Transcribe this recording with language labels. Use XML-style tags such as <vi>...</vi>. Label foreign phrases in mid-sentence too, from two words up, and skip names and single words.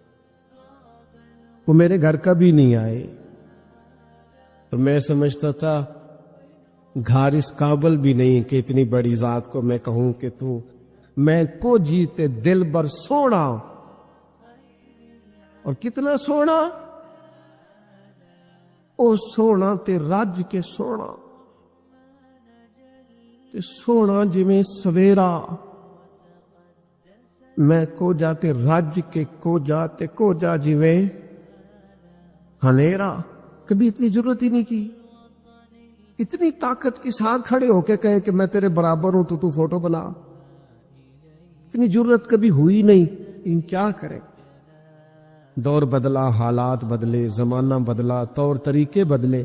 <ur>وہ میرے گھر کا بھی نہیں آئے. اور میں سمجھتا تھا گھر اس قابل بھی نہیں کہ اتنی بڑی ذات کو میں کہوں کہ تو</ur> <pa>میں کو جیتے دل بر سونا. اور کتنا سونا, او سونا تے رج کے سونا, تے سونا جویں سویرا. میں کو جاتے رج کے کو جا جویں ہنیرا.</pa> <ur>کبھی اتنی ضرورت ہی نہیں کی. اتنی طاقت کے ساتھ کھڑے ہو کے کہے کہ میں تیرے برابر ہوں تو فوٹو بنا, اتنی ضرورت کبھی ہوئی نہیں. ان کیا کرے, دور بدلا, حالات بدلے, زمانہ بدلا, طور طریقے بدلے.</ur>